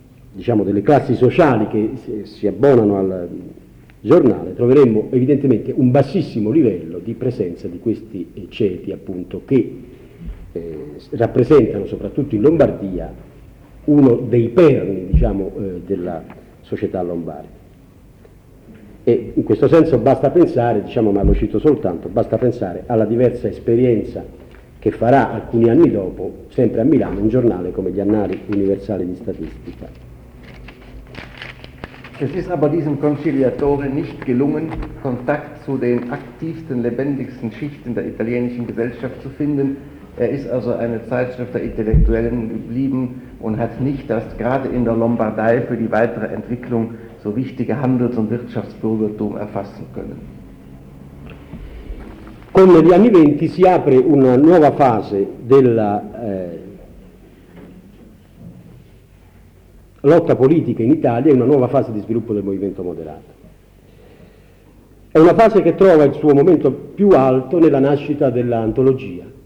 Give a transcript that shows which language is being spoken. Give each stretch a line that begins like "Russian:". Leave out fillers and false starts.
Italian: diciamo delle classi sociali che si abbonano al giornale, troveremmo evidentemente un bassissimo livello di presenza di questi ceti, appunto, che rappresentano soprattutto in Lombardia uno dei perni, diciamo, della società lombarda. E in questo senso basta pensare, diciamo, ma lo cito soltanto, basta pensare alla diversa esperienza che farà alcuni anni dopo, sempre a Milano, un giornale come gli Annali Universali di Statistica.
German: Es ist aber diesem Conciliatore nicht gelungen, Kontakt zu den aktivsten, lebendigsten Schichten der italienischen Gesellschaft zu finden. Er ist also eine Zeitschrift der Intellektuellen geblieben und hat nicht das gerade in der Lombardei für die weitere Entwicklung so wichtige Handels- und Wirtschaftsbürgertum erfassen können.
Italian: Con gli anni venti si apre una nuova fase della lotta politica in Italia, è una nuova fase di sviluppo del movimento moderato. È una fase che trova il suo momento più alto nella nascita dell'antologia,